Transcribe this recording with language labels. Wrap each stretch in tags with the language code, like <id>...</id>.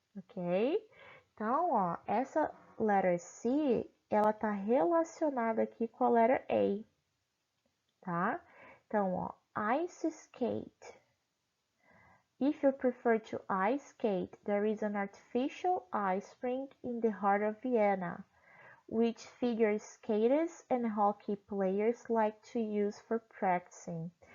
<pt>Ok? Então, ó, essa letter C, ela tá relacionada aqui com a letter A, tá? Então, ó, ice skate.</pt> <en>If you prefer to ice skate, there is an artificial ice rink in the heart of Vienna, which figure skaters and hockey players like to use for practicing.</en>